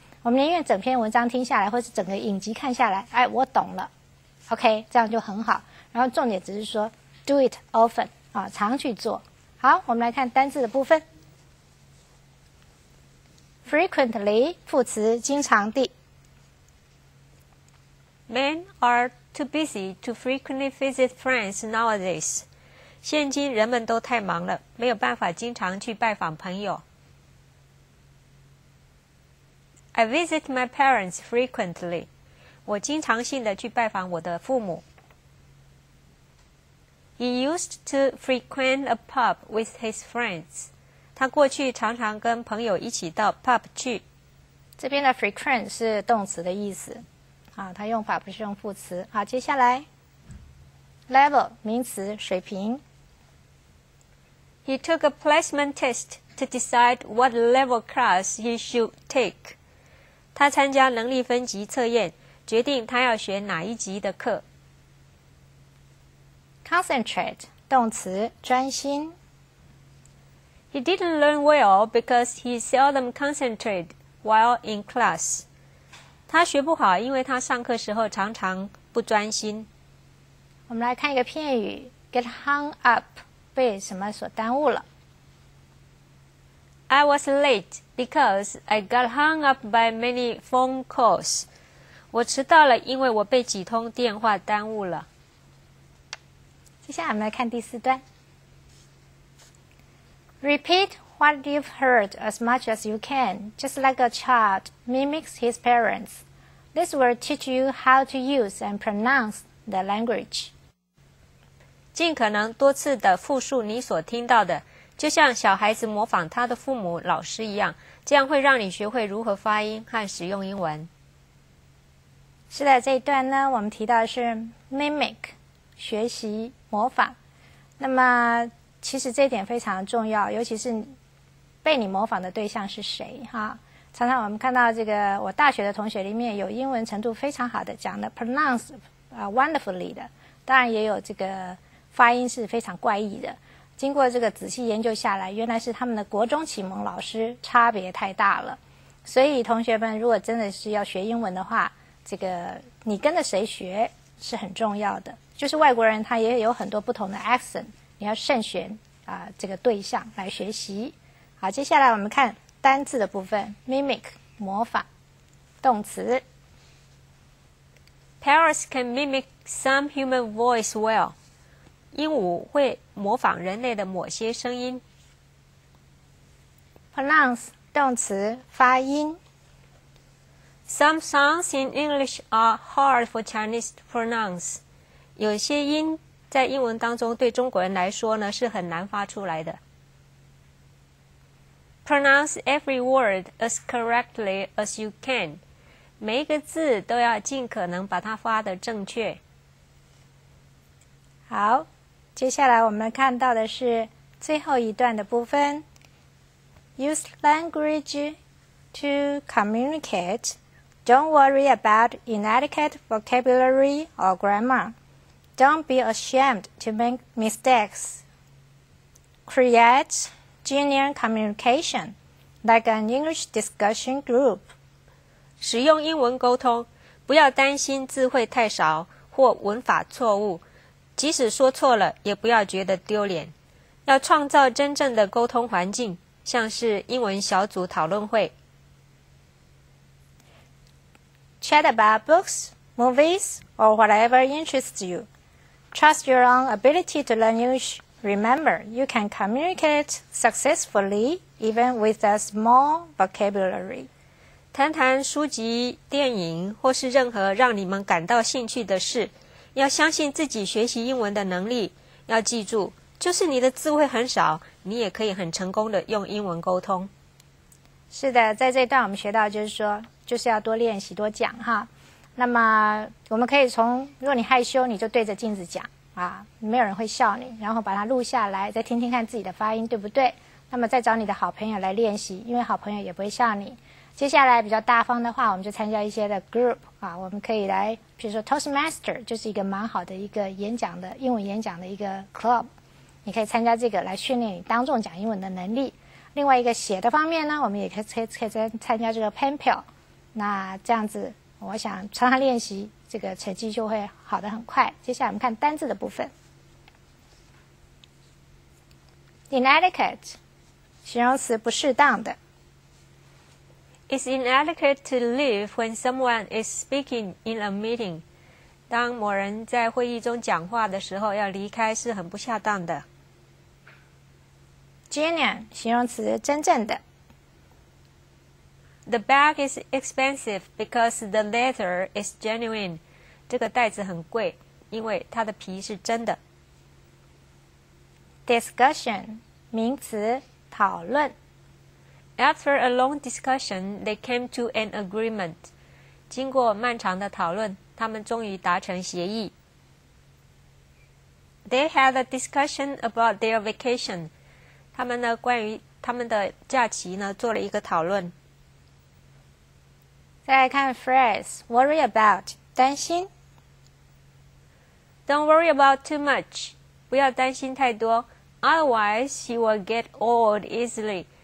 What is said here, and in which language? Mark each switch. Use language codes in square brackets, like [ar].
[zh] 我们宁愿整篇文章听下来，或是整个影集看下来，哎我懂了 OK 这样就很好。然后重点只是说 [en] do it often [zh] 常去做。好，我们来看单字的部分。 frequently 副词经常地。 [en] Men are too busy to frequently visit friends nowadays. [zh] 现今人们都太忙了，没有办法经常去拜访朋友。 [en] I visit my parents frequently. [zh] 我经常性的去拜访我的父母。 [en] He used to frequent a pub with his friends. [zh] 他过去常常跟朋友一起到 pub 去。这边的 frequent 是动词的意思它用法不是用副词。好，接下来 level 名词水平。 [en] He took a placement test to decide what level class he should take. [zh] 他参加能力分级测验，决定他要选哪一级的课。 Concentrate 动词专心。 [en] He didn't learn well because he seldom concentrated while in class. [zh] 他学不好，因为他上课时候常常不专心。我们来看一个片语 [en] get hung up [zh] 被什么所耽误了。 [en] I was late because I got hung up by many phone calls. [zh] 我迟到了，因为我被几通电话耽误了。接下来我们来看第4段。 [en] Repeat what you've heard as much as you can, just like a child mimics his parents. This will teach you how to use and pronounce the language. [zh] 尽可能多次的复述你所听到的，就像小孩子模仿他的父母、老师一样，这样会让你学会如何发音和使用英文。是的，这一段呢，我们提到的是 mimic 学习模仿。那么其实这一点非常重要，尤其是被你模仿的对象是谁常常我们看到这个我大学的同学里面有英文程度非常好的，讲的 [en] pronounce wonderfully [zh] 的，当然也有这个发音是非常怪异的。经过这个仔细研究下来，原来是他们的国中启蒙老师差别太大了。所以同学们如果真的是要学英文的话，这个你跟着谁学是很重要的。就是外国人他也有很多不同的 accent， 你要慎选这个对象来学习。好，接下来我们看单字的部分 mimic 模仿动词。 [en] Parrots can mimic some human voice well. [zh] 鹦鹉会模仿人类的某些声音。 Pronounce 动词发音。 [en] Some sounds in English are hard for Chinese to pronounce. [zh] 有些音在英文当中对中国人来说呢是很难发出来的。 [en] Pronounce every word as correctly as you can. [zh] 每一个字都要尽可能把它发得正确。好，接下来我们看到的是最后一段的部分。 [en] Use language to communicate. Don't worry about inadequate vocabulary or grammar. Don't be ashamed to make mistakes. Create genuine communication, like an English discussion group. [zh] 使用英文沟通，不要担心字汇太少或文法错误，即使说错了，也不要觉得丢脸。要创造真正的沟通环境，像是英文小组讨论会。 [en] Chat about books, movies, or whatever interests you. Trust your own ability to learn English. Remember, you can communicate successfully even with a small vocabulary. [zh] 谈谈书籍、电影或是任何让你们感到兴趣的事。要相信自己学习英文的能力。要记住，就是你的字会很少，你也可以很成功的用英文沟通。是的，在这一段我们学到就是说，就是要多练习多讲哈。那么我们可以如果你害羞，你就对着镜子讲啊，没有人会笑你，然后把它录下来，再听听看自己的发音对不对。那么再找你的好朋友来练习，因为好朋友也不会笑你。接下来比较大方的话，我们就参加一些的 group 啊，我们可以来，比如说 Toastmaster 就是一个蛮好的一个英文演讲的一个 club， 你可以参加这个来训练你当众讲英文的能力。另外一个写的方面呢，我们也可以参加这个 pen pal， 那这样子我想常常练习，这个成绩就会好得很快。接下来我们看单字的部分。 inadequate 形容词，不适当的。 [en] It's inadequate to leave when someone is speaking in a meeting. [zh] 当某人在会议中讲话的时候，要离开是很不恰当的。 genuine 形容词，真正的。 [en] The bag is expensive because the leather is genuine. [zh] 这个袋子很贵，因为它的皮是真的。 discussion 名词，讨论。 [en] After a long discussion, they came to an agreement. [zh] 经过漫长的讨论，他们终于达成协议。 [en] They had a discussion about their vacation. [zh] 他们呢，关于他们的假期呢，做了一个讨论。再来看 phrase [en] worry about [zh] 担心。 [en] Don't worry about too much. [zh] 不要担心太多 [en] ，otherwise you will get old easily.